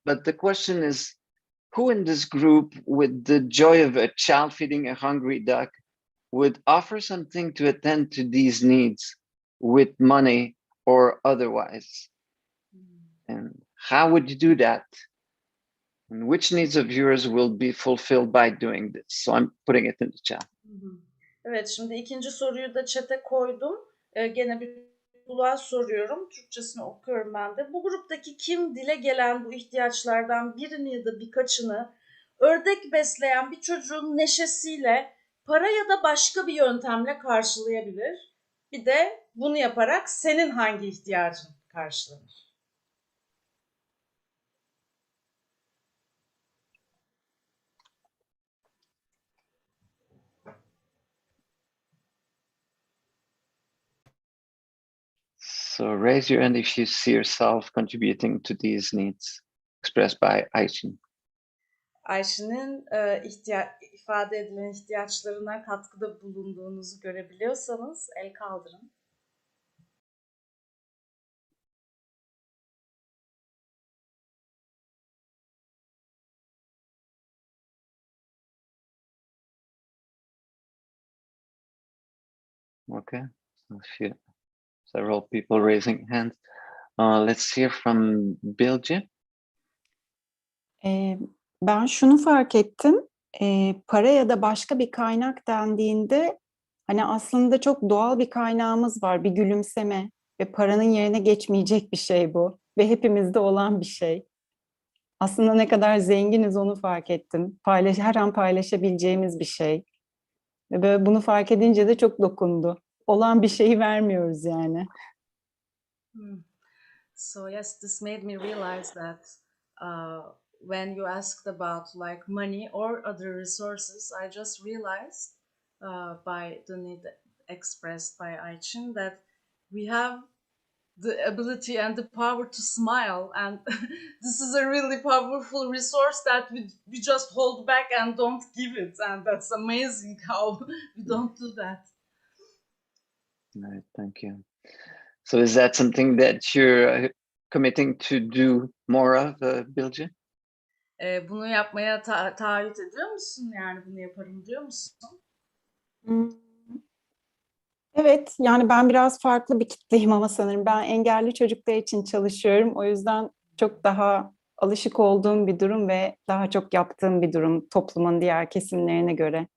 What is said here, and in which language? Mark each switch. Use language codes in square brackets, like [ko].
[en] But the question is, who in this group, with the joy of a child feeding a hungry duck, would offer something to attend to these needs with money or otherwise? And how would you do that? And which needs of yours will be fulfilled by doing this? So I'm putting it in the chat. [tr] Evet, şimdi ikinci soruyu da chat'e koydum. Gene bir kulağa soruyorum. Türkçesini okuyorum ben de. Bu gruptaki kim dile gelen bu ihtiyaçlardan birini ya da birkaçını ördek besleyen bir çocuğun neşesiyle, para ya da başka bir yöntemle karşılayabilir? Bir de bunu yaparak senin hangi ihtiyacın karşılanır? [en] So raise your hand if you see yourself contributing to these needs expressed by Ayşin. [tr] Ayşe'nin ifade edilen ihtiyaçlarına katkıda bulunduğunuzu görebiliyorsanız el kaldırın. [en] Okay, several people raising hands. Let's hear from Bilge. [tr] Ben şunu fark ettim. Para ya da başka bir kaynak dendiğinde hani aslında çok doğal bir kaynağımız var, bir gülümseme ve paranın yerine geçmeyecek bir şey bu ve hepimizde olan bir şey. Aslında ne kadar zenginiz onu fark ettim. Her an paylaşabileceğimiz bir şey. Ve böyle bunu fark edince de çok dokundu. Olan bir şeyi vermiyoruz yani. [en] So yes, this made me realize that when you asked about like money or other resources, I just realized by the need expressed by Ayçin that we have the ability and the power to smile, and this is a really powerful resource that we just hold back and don't give it, and that's amazing how we don't do that. Right, thank you. So is that something that you're committing to do more of, Bilge? [tr] Bunu yapmaya taahhüt ediyor musun? Yani bunu yaparım diyor musun? Evet, yani ben biraz farklı bir kitleyim ama sanırım. Ben engelli çocuklar için çalışıyorum. O yüzden çok daha alışık olduğum bir durum ve daha çok yaptığım bir durum toplumun diğer kesimlerine göre.